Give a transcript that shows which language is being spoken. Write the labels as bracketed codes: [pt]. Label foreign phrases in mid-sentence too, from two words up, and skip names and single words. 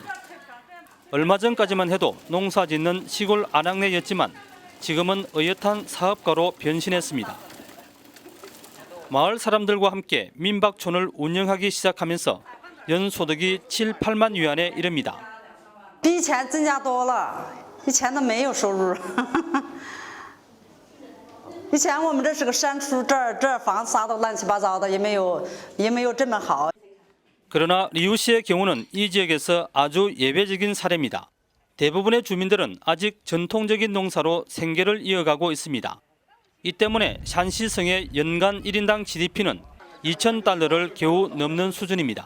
[ko] 얼마 전까지만 해도 농사 짓는 시골 아낙네였지만 지금은 의젓한 사업가로 변신했습니다. 마을 사람들과 함께 민박촌을 운영하기 시작하면서 연소득이 7, 8만 위안에 이릅니다. [zh] 比以前增加多了，以前都没有收入。以前我们这是个山村，这房子啥都乱七八糟的，也没有这么好。 [ko] 그러나 리우 씨의 경우는 이 지역에서 아주 예외적인 사례입니다. 대부분의 주민들은 아직 전통적인 농사로 생계를 이어가고 있습니다. 이 때문에 샨시성의 연간 1인당 GDP는 2,000달러를 겨우 넘는 수준입니다.